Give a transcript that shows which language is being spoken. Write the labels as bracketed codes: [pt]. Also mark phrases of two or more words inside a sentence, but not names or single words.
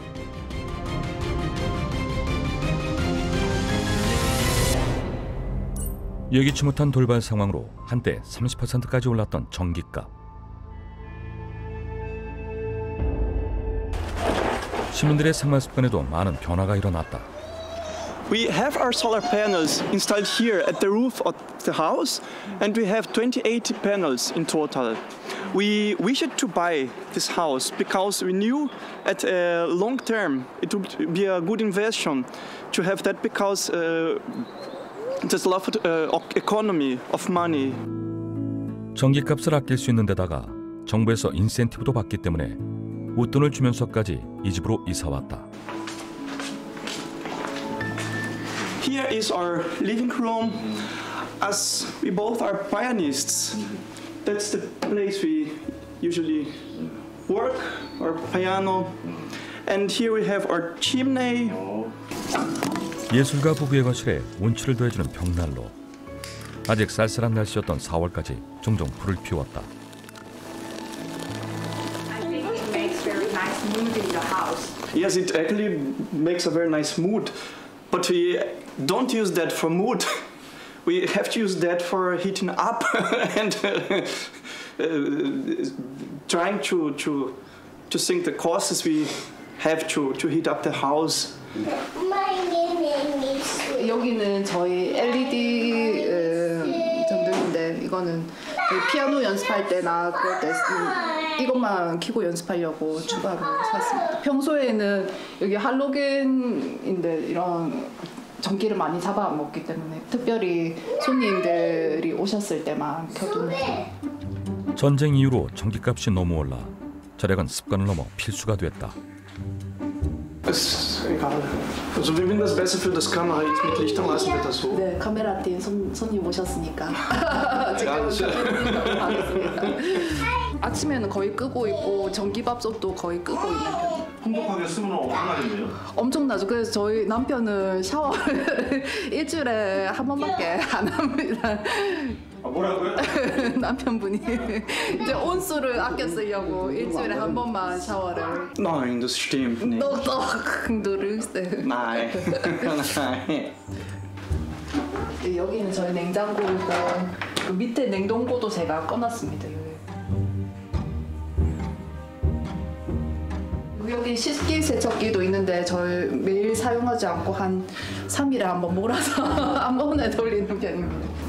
[ko] 예기치 못한 돌발 상황으로 한때 30%까지 올랐던 전기값. 시민들의 생활 습관에도 많은 변화가 일어났다. [en] We have our solar panels installed here at the roof of the house, and we have 28 panels in total. We wished to buy this house because we knew at a long term it would be a good investment to have that because there's a lot of economy of money. [ko] 전기값을 아낄 수 있는 데다가 정부에서 인센티브도 받기 때문에 웃돈을 주면서까지 이 집으로 이사 왔다. [en] Here is our living room. As we both are pianists, that's the place we usually work, our piano. And here we have our chimney. [ko] 예술가 부부의 거실에 운치를 더해주는 벽난로. 아직 쌀쌀한 날씨였던 4월까지 종종 불을 피웠다. [en] Yes, it actually makes a very nice mood. But we don't use that for mood. We have to use that for heating up and trying to sink the costs we have to heat up the house. [ko] 여기는 저희 LED 전등인데 이거는 피아노 연습할 때나 그럴 때 이것만 켜고 연습하려고 추가로 샀습니다. 평소에는 여기 할로겐인데 이런 전기를 많이 잡아먹기 때문에 특별히 손님들이 오셨을 때만 켜두는. 전쟁 이후로 전기값이 너무 올라 절약은 습관을 넘어 필수가 됐다. [de] Ist egal. Also wir finden das besser für das Kamera jetzt mit Licht am meisten wird das so. [ko] 네, 카메라팀 손님 오셨으니까 지금 하겠습니다. 아침에는 거의 끄고 있고 전기밥솥도 거의 끄고 있는 편이에요. 풍족하게 쓰면 엄청나겠네요. 엄청나죠. 그래서 저희 남편은 샤워를 일주일에 한 번밖에 안 합니다. 아, 뭐라고요? 남편분이 이제 온수를 아껴 쓰려고 일주일에 한 번만 샤워를. [de] Nein, das stimmt nicht. Doch, du lügst. Nein. Nein. [ko] 여기는 저희 냉장고이고 그 밑에 냉동고도 제가 꺼놨습니다. 여기 식기 세척기도 있는데 저희 매일 사용하지 않고 한 3일에 한번 몰아서 한 번에 돌리는 편입니다.